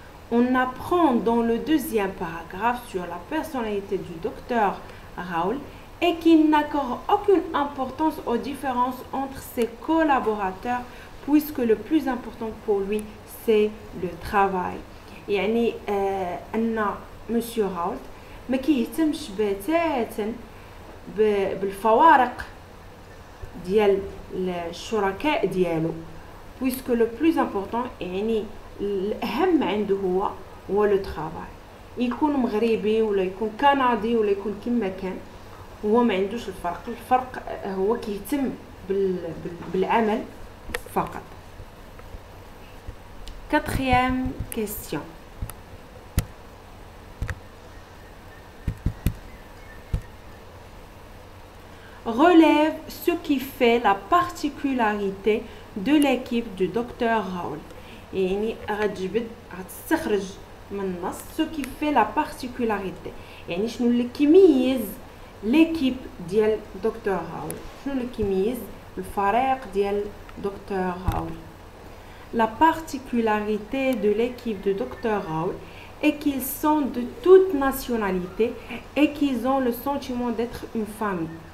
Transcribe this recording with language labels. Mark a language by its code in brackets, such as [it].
[fr] On apprend dans le deuxième paragraphe sur la personnalité du docteur Raoul et qu'il n'accorde aucune importance aux différences entre ses collaborateurs puisque le plus important pour lui c'est le travail. [ar] يعني أن monsieur Raoul ما كيهتمش بتاتا بالفوارق ديال الشركاء ديالو [fr] puisque le plus important [ar] يعني الأهم عنده هو لو ترافاي. يكون مغربي ولا يكون كندي ولا يكون كما كان هو ما عندوش الفرق هو كيهتم بالعمل فقط. [fr] Quatrième question. Relève ce qui fait la particularité de l'équipe du docteur Raoul. [ar] يعني غتستخرج من النص [fr] ce qui fait la particularité [ar] يعني شنو اللي كيميز ليكيب ديال دكتور راول شنو اللي كيميز الفريق ديال دكتور راول. [fr] La particularité de l'équipe de Dr Raoul est qu'ils sont de toute nationalité et qu'ils ont le sentiment d'être une famille.